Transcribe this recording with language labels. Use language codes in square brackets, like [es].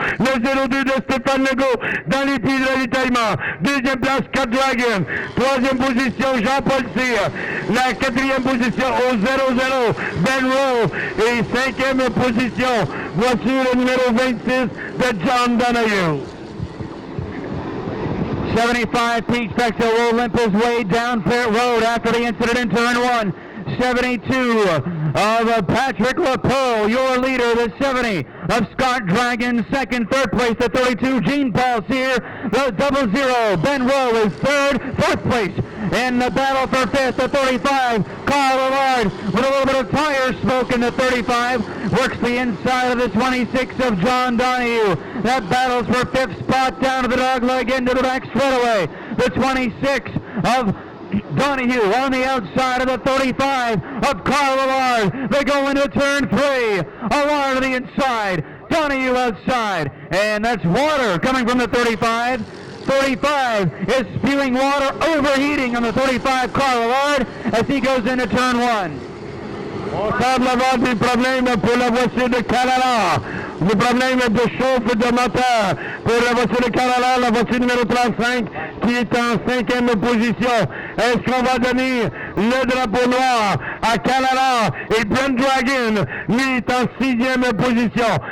[fr] Le 02 de Stéphane Legault dans les pieds de ravitaillement. Deuxième place, Cat Dragon. Troisième position, Jean-Paul Cyr. La quatrième position au 00, Ben Rowe. Et cinquième position, voiture numéro 26 de John Donahue. [en] 75 Pete Fexel will limp his way down pit road after the incident in turn 1. 72 of Patrick LaPearl, your leader, the 70 of Scott Dragon, second, third place, the 32, Gene Paul Cyr, the 00, Ben Rowe is third, fourth place. In the battle for fifth, the 35, Carl Allard with a little bit of tire smoke in the 35, works the inside of the 26 of John Donahue. That battles for fifth spot down to the dog leg into the back straightaway. The 26 of Donahue on the outside of the 35 of Carl Allard. They go into turn 3. Allard to the inside, Donahue outside, and that's water coming from the 35. 35 is spewing water, overheating on the 35 Carl Allard as he goes into turn 1. [fr] On semble avoir des problèmes pour la voiture de Canada. Des problèmes de chauffe de moteur pour la voiture de Canada, la voiture numéro 35 qui est en 5e position. Est-ce qu'on va donner le drapeau noir à Canada et Brent Dragon, lui est en 6e position.